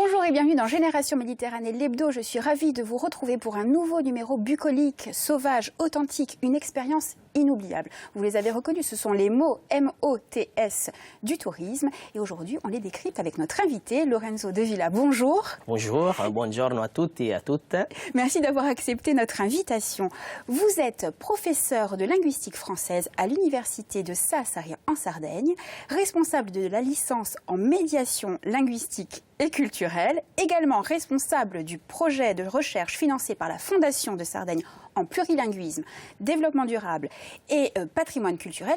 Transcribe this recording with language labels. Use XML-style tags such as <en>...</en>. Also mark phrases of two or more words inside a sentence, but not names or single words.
<fr>et bienvenue dans Génération Méditerranée, l'hebdo. Je suis ravie de vous retrouver pour un nouveau numéro bucolique, sauvage, authentique, une expérience inoubliable. Vous les avez reconnus, ce sont les mots M-O-T-S du tourisme. Et aujourd'hui, on les décrypte avec notre invité, Lorenzo De Villa. Bonjour. Bonjour,</fr> <it>buongiorno a tutti</it> <fr>et à toutes. Merci d'avoir accepté notre invitation. Vous êtes professeur de linguistique française à l'université de Sassari en Sardaigne, responsable de la licence en médiation linguistique et culturelle, également responsable du projet de recherche financé par la Fondation de Sardaigne en plurilinguisme, développement durable et patrimoine culturel.</fr>